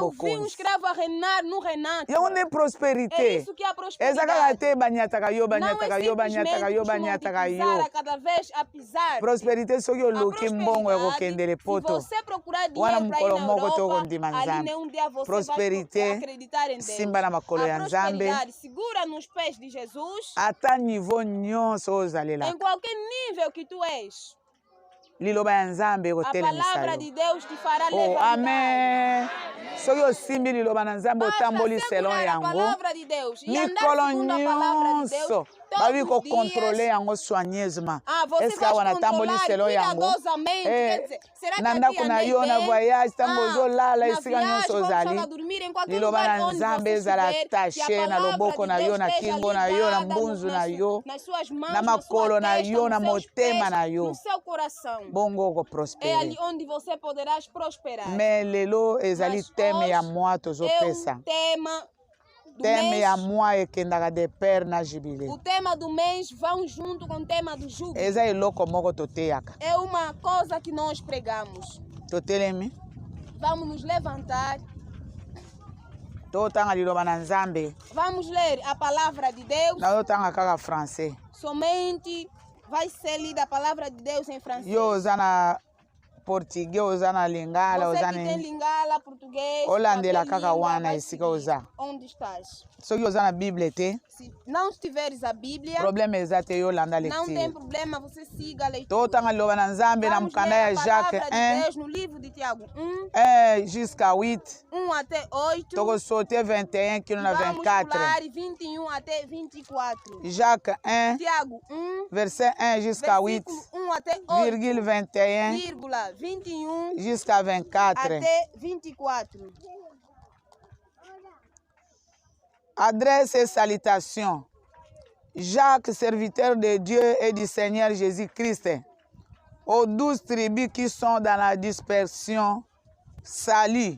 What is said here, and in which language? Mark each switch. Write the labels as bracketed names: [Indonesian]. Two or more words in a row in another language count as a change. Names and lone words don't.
[Portuguese] Eu vi um [Lingala] bokonzi. [Portuguese] escravo a reinar no reinado. [Lingala] Yango nde [Portuguese] É [Lingala] prospérité. [Portuguese] isso que é a [Lingala] Eza kaka [Portuguese] prosperidade. [Lingala] te banyataka yo [Portuguese] Não é [Lingala] banyataka yo banyataka yo [Portuguese] simplesmente [Lingala] banyataka [Portuguese] pisar [Lingala] yo. [Portuguese] a cada vez a pisar. [Lingala] Prospérité soki [Portuguese] A [Lingala] oluki mbongo [Portuguese] prosperidade, [Lingala] ekokendele [Portuguese] se [Lingala] poto. [Portuguese] você procurar [Lingala] Wana [Portuguese] dinheiro para ir [Lingala] mokolo na moko [Portuguese] Europa, [Lingala] tokondima ali Nzambe. [Portuguese] nenhum dia você [Lingala] Prosperité, [Portuguese] vai acreditar em Deus. [Lingala] simba na makolo ya [Portuguese] A [Lingala] Nzambe. [Portuguese] prosperidade segura nos pés de Jesus. [Lingala] Ata niveau nyonso ozalelaka. [Portuguese] Em qualquer nível que tu és, [Lingala] Liloba ya Nzambe [Portuguese] a [Lingala] ekotelemisa [Portuguese] palavra [Lingala] yo. [Portuguese] de Deus te fará Oh, levantar. amen. [Lingala] Soki osimbi liloba na Nzambe [Portuguese] Basta [Lingala] otamboli selon [Portuguese] segurar a [Lingala] yango, [Portuguese] palavra de Deus e andar [Lingala] mikolo [Portuguese] segundo a palavra de Deus [Lingala] nyonso babi [Portuguese] todos os [Lingala] kokontrole [Portuguese] dias. [Lingala] yango soigneusement. [Portuguese] Você [French] Est-ce que [Portuguese] vai [Lingala] awa natamboli [Portuguese] controlar [Lingala] selon yango? [Portuguese] cuidadosamente. Quer dizer, será que [Lingala] Na [Portuguese] aqui [Lingala] ndako na [Portuguese] andei [Lingala] yo na [Portuguese] bem? [Lingala] voyage ntango ozolala [Portuguese] Na [Lingala] esika nyonso [Portuguese] viagem, [Lingala] ozali. [Portuguese] quando dormir, em qualquer [Lingala] Liloba [Portuguese] lugar [Lingala] na [Portuguese] onde [Lingala] Nzambe [Portuguese] você [Lingala] ezala [Portuguese] estiver, que a [Lingala] attaché na [Portuguese] palavra [Lingala] loboko [Portuguese] de [Lingala] na yo, [Portuguese] Deus [Lingala] na [Portuguese] esteja [Lingala] kingo na yo, na [Portuguese] ligada [Lingala] mbunzu na yo, [Portuguese] nas suas mãos, [Lingala] na [Portuguese] na sua [Lingala] makolo na [Portuguese] testa, [Lingala] yo, na [Portuguese] nos seus [Lingala] motema [Portuguese] pés, [Lingala] na yo. [Portuguese] no seu coração. [Lingala] Bongo [Portuguese] É [Lingala] okoprospere. [Portuguese] ali onde você poderás prosperar. [Lingala] Mais lelo ezali [Portuguese] Mas [Lingala] teme ya [Portuguese] hoje [Lingala] moi [Portuguese] é o [Lingala] tozopesa. [Portuguese] tema do [Lingala] Teme [Portuguese] mês. [Lingala] ya moi ekendaka de père na jubilé. [Portuguese] O tema do mês vão junto com o tema do júbilo. [Lingala] Eza eloko moko toteyaka. [Portuguese] É uma coisa que nós pregamos. [Lingala] Totelemi [Portuguese] Vamos nos levantar. [Lingala] totanga liloba na Nzambe. [Portuguese] Vamos ler a palavra de Deus. [Lingala] Nazotanga kaka français. [Portuguese] Somente vai ser lida a palavra de Deus em francês. [Lingala] Yo oza na portugais, oza na lingala, [Portuguese] Você [Lingala] oza [Portuguese] que tem [Lingala] na [Portuguese] lingala, português, [Lingala] olandela [Portuguese] qualquer [Lingala] kaka [Portuguese] língua, [Lingala] wana [Portuguese] vai [Lingala] esika [Portuguese] seguir. [Lingala] oza. [Portuguese] Onde estás? [Lingala] Soki oza na Bible te, [Portuguese] Se não tiveres a Bíblia, [Lingala] problème eza te yo olanda [Portuguese] não tem [Lingala] lecture. [Portuguese] problema, você siga a leitura. [Lingala] Totanga liloba na Nzambe na [Portuguese] Vamos [Lingala] mukanda [Portuguese] ler [Lingala] ya [Portuguese] a [Lingala] Jacques [Portuguese] palavra de [Lingala] 1, [Portuguese] Deus no livro de Tiago 1, [French] 1 jusqu'à 8. [Portuguese] 1 até 8. [Lingala] Tokosote 21 kino na [Portuguese] Vamos [Lingala] 24. [Portuguese] pular 21 até 24. [French] Jacques 1, [Portuguese] Tiago 1, [French] verset 1 jusqu'à 8, [Portuguese] versículo 1 até 8, [French] virgule 21 [Portuguese] vírgula 21 [French] jusqu'à 24. [Portuguese] até 24. [French] Adresse et salutations. Jacques, serviteur de Dieu et du Seigneur Jésus-Christ, aux 12 tribus qui sont dans la dispersion, salut.